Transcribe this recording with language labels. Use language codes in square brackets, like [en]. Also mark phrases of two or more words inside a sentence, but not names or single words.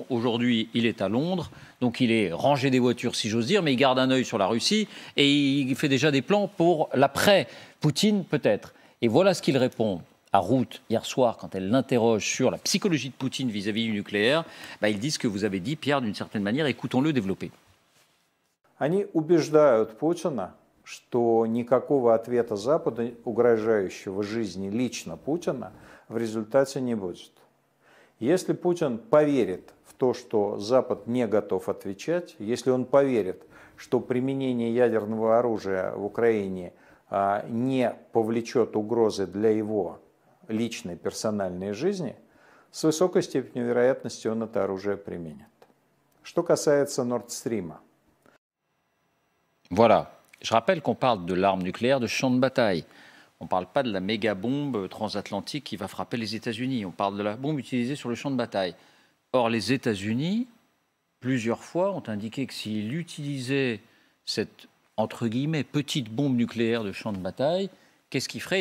[fr] Aujourd'hui, il est à Londres, donc il est rangé des voitures, si j'ose dire, mais il garde un œil sur la Russie, et il fait déjà des plans pour l'après-Poutine, peut-être. Et voilà ce qu'il répond à Ruth hier soir quand elle l'interroge sur la psychologie de Poutine vis-à-vis du nucléaire. Ils disent ce que vous avez dit, Pierre, d'une certaine manière. Écoutons-le développer. [ru] Они убеждают Путина, что никакого ответа Запада, угрожающего жизни лично Путина, в результате не будет. Если Путин поверит в то, что Запад не готов отвечать, если он поверит, что применение ядерного оружия в Украине не повлечет угрозы для его личной персональной жизни, с высокой степенью вероятности он это оружие применит. Что касается Nord Stream. [fr] Voilà. Je rappelle qu'on parle de l'arme nucléaire de champ de bataille. On ne parle pas de la méga-bombe transatlantique qui va frapper les États-Unis. On parle de la bombe utilisée sur le champ de bataille. Or, les États-Unis, plusieurs fois, ont indiqué que s'ils utilisaient cette, entre guillemets, petite bombe nucléaire de champ de bataille, qu'est-ce qu'ils feraient?